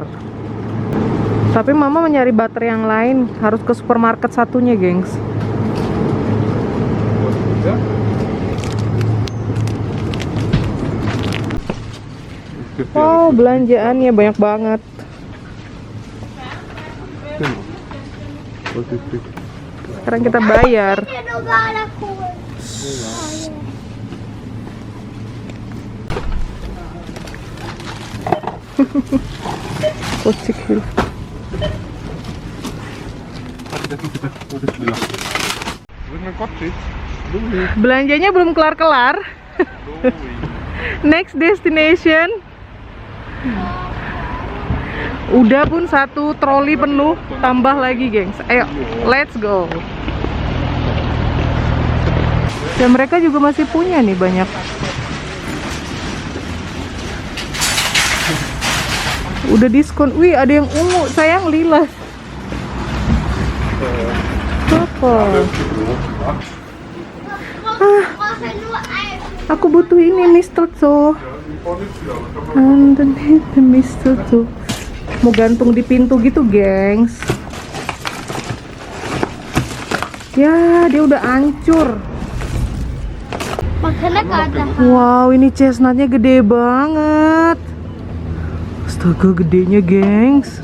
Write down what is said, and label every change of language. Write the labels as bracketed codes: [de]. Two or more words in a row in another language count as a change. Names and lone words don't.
[id] Tapi mama mencari butter yang lain. Harus ke supermarket satunya, gengs. [de] Ja. [id] Wow, belanjaannya banyak banget. [de] Genau. Was ist das? [id] Sekarang kita bayar. [de] Ja, normale Kuh. [id] Kocik Hill. Belanjanya belum kelar-kelar. [en] Next destination. [id] Udah pun satu troli penuh, tambah lagi, gengs. Ayo, [en] let's go. [id] Dan mereka juga masih punya nih banyak. Udah diskon. Wih, ada yang ungu, sayang lila. Apa? [de] Brauche nur ein. [id] Aku butuh ini mistletoe. [en] Underneath the mistletoe. [id] Mau gantung di pintu gitu, gengs. Ya, dia udah hancur. Makanya gak ada. Wow, ini chestnutnya gede banget. Astaga, gedenya, gengs.